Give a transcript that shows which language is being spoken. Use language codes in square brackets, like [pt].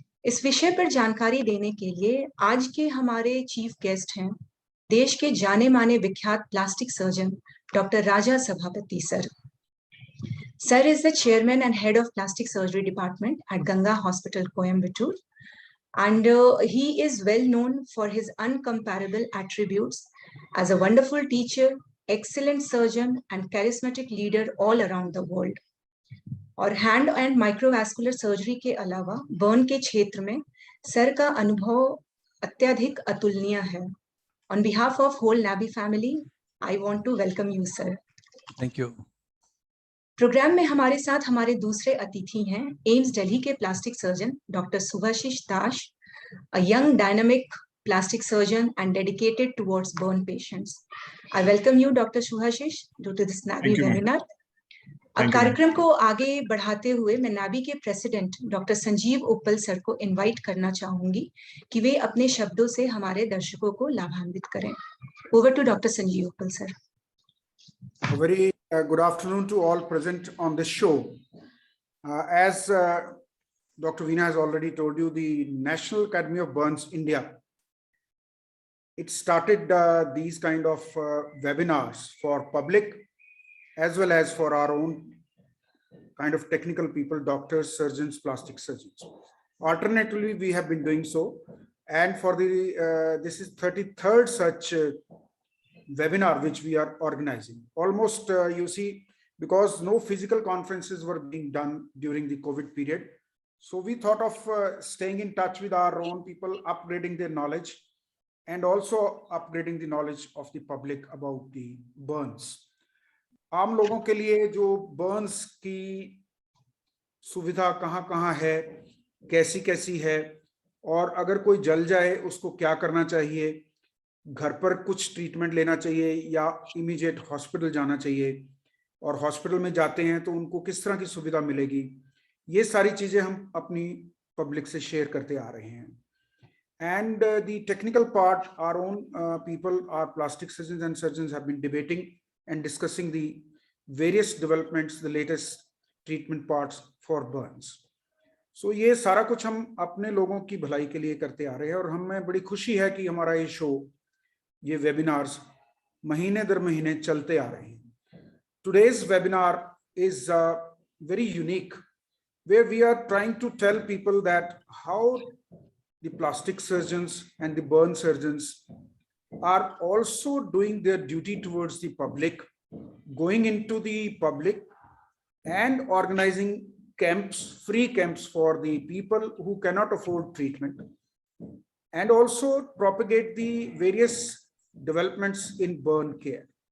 [hi] इस विषय पर जानकारी देने के लिए आज के हमारे चीफ गेस्ट हैं देश के जाने माने विख्यात प्लास्टिक सर्जन डॉक्टर राजा सभापति sir. [en] Sir is the chairman and head of plastic surgery department at Ganga hospital Coimbatore. And he is well known for his uncomparable attributes as a wonderful teacher, excellent surgeon, and charismatic leader all around the world. [hi] और hand and microvascular surgery के अलावा burn के क्षेत्र में sir का अनुभव अत्यधिक अतुलनीय है। [en] On behalf of whole NABI family, I want to welcome you, sir. Thank you. [hi] Programme में हमारे साथ हमारे दूसरे अतिथि हैं एम्स दिल्ली के plastic surgeon doctor Subhashish Das, [en] a young dynamic plastic surgeon and dedicated towards burn patients. I welcome you, Dr. Subhashish, to this NABI webinar. [hi] अब कार्यक्रम को आगे बढ़ाते हुए मैं नाबी के प्रेसिडेंट डॉक्टर संजीव उप्पल सर को इनवाइट करना चाहूंगी कि वे अपने शब्दों से हमारे दर्शकों को लाभान्वित करें। [en] Over to doctor Sanjeev Uppal sir. A very good afternoon to all present on this show. As Dr. Veena has already told you, the National Academy of Burns India, it started these kind of webinars for public as well as for our own kind of technical people, doctors, surgeons, plastic surgeons. Alternatively, we have been doing so, and for the this is 33rd such webinar which we are organizing. Almost you see, because no physical conferences were being done during the COVID period, so we thought of staying in touch with our own people, upgrading their knowledge and also upgrading the knowledge of the public about the burns. [hi] आम लोगों के लिए Joe Burns की सुविधा कहाँ है, कैसी कैसी है, और अगर कोई जल जाए उसको क्या करना चाहिए, घर पर कुछ ट्रीटमेंट लेना चाहिए या इमीडिएट हॉस्पिटल जाना चाहिए, और हॉस्पिटल में जाते हैं तो उनको किस तरह की सुविधा मिलेगी, ये सारी चीजें हम अपनी पब्लिक से शेयर करते आ रहे हैं. [en] And the technical part, our own people, our plastic surgeons and surgeons have been debating and discussing the various developments, the latest treatment parts for burns. [hi] So ये सारा कुछ हम अपने लोगों की भलाई के लिए करते आ रहे हैं, और हमें बड़ी खुशी है कि हमारा ये शो, ये वेबिनार्स महीने दर महीने चलते आ रहे हैं. [en] Today's webinar is very unique, where we are trying to tell people that how the plastic surgeons and the burn surgeons are also doing their duty towards the public, going into the public and organizing camps, free camps for the people who cannot afford treatment, and also propagate the various developments in burn care.